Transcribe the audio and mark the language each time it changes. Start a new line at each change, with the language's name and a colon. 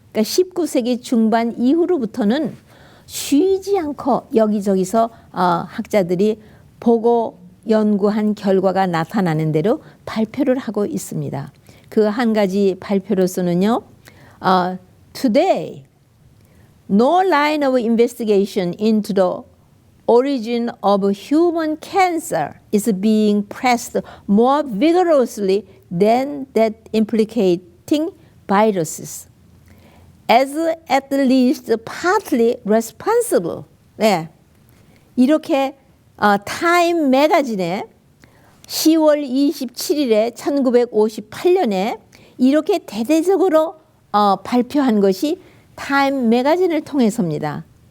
Korean: 그러니까 19세기 중반 이후로부터는 쉬지 않고 여기저기서 학자들이 보고 연구한 결과가 나타나는 대로 발표를 하고 있습니다. 그 한 가지 발표로서는요.
English: Today, no line of investigation into the origin of human cancer is being pressed more vigorously than that implicating viruses, as at least partly responsible.
Korean: 네. 이렇게 타임 매거진에 10월 27일에 1958년에 이렇게 대대적으로 발표한 것이 타임 매거진을 통해서입니다.